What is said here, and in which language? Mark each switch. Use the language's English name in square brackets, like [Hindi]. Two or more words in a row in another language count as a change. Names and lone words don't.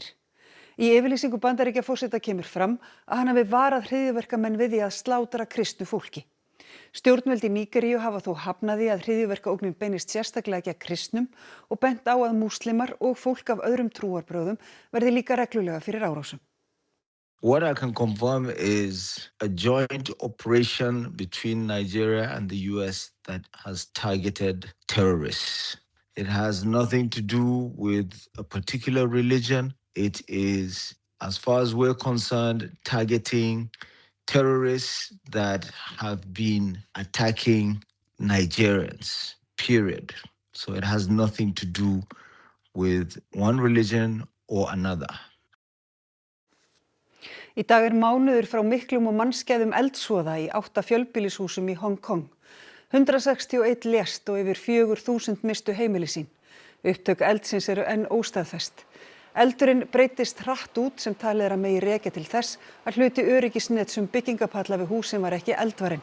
[Icelandic] Í yfirlýsingu Bandaríkjaforseta kemur fram að hann hafi varað hryðjuverkamenn við því að slátra kristnu fólki. Stjórnvöld í Nígeríu hafa þó hafnað því að hryðjuverkaógnin beinist sérstaklega gegn kristnum og bent á að múslimar og fólk af öðrum trúarbrögðum verði líka reglulega fyrir árásum. [English] What I can confirm is a joint operation between Nigeria and the US that has targeted terrorists. It has nothing to do with a particular religion. It is, as far as we're concerned, targeting terrorists that have been attacking Nigerians, period. So it has nothing to do with one religion or another. [Icelandic] Í dag mánuður frá miklum og mannskæðum eldsvoða í 8 fjölbýlishúsum í Hong Kong. 161 lést og yfir 4.000 mistu heimili sín. Upptök eldsins eru enn óstaðfest. Eldurinn breytist hratt út sem talið að megi rekja til þess að hluti öryggisnets byggingapalla við húsin var ekki eldvarinn.